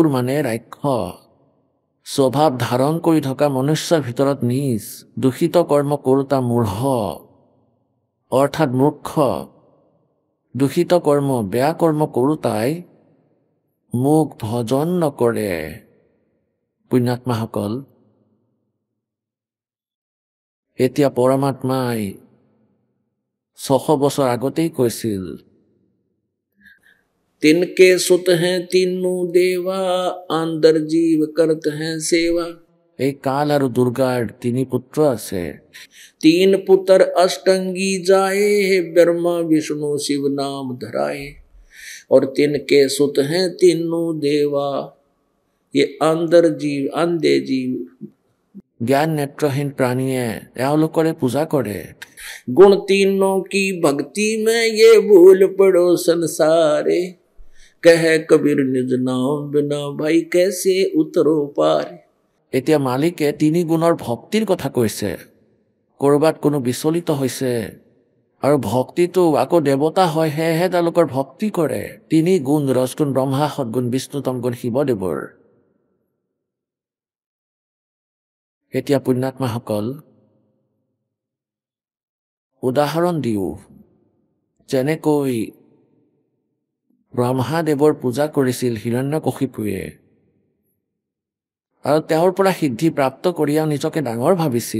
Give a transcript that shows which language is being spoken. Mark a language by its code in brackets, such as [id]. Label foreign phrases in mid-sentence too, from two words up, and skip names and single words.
[as] মানে ৰাক্ষস স্বভাৱ ধাৰণ কৰি থকা মনুষ্যৰ ভিতৰত নিজ দূষিত কৰ্ম কৰোতা মূঢ় অৰ্থাৎ মূৰ্খ দূষিত কৰ্ম বেয়া কৰ্ম কৰোতাই মোক ভজন নকৰে পুণ্যাত্মাসকল এতিয়া পৰমাত্মাই 600 বছৰ আগতেই কৈছিল [hi] तिनके सुत हैं तीनों देवा अंदर जीव करते हैं सेवा [as] এই কাল আৰু দুৰ্গাৰ তিনি পুত্ৰ আছে [hi] तीन पुत्र अष्टंगी जाए ब्रह्मा विष्णु शिव नाम धराए और तिनके सुत हैं तीनों देवा ये अंदर जीव अंधे जीव [as] জ্ঞান নেত্ৰহীন প্ৰাণীয়ে এওঁলোকৰে পূজা কৰে [hi] गुण तीनों की भक्ति में ये भूल पड़ो संसारे कह कबीर निज नाम बिना भाई कैसे उतरो पार [as] এতিয়া মালিকে তিনি গুণৰ ভক্তিৰ কথা কৈছে কৰবাত কোনো বিচলিত হৈছে আৰু ভক্তিটো আকৌ দেৱতা হয়, সেয়েহে তেওঁলোকৰ ভক্তি কৰে 3 গুণ ৰজগুণ ব্ৰহ্মা, সদগুণ বিষ্ণু, তমগুণ শিৱদেৱৰ। এতিয়া পুণ্যাত্মাসকল উদাহৰণ দিওঁ, যেনেকৈ ব্ৰহ্মাদেৱৰ পূজা কৰিছিল হিৰণ্যকশিপুৱে আৰু তেওঁৰ পৰা সিদ্ধি প্ৰাপ্ত কৰিও নিজকে ডাঙৰ ভাবিছিল।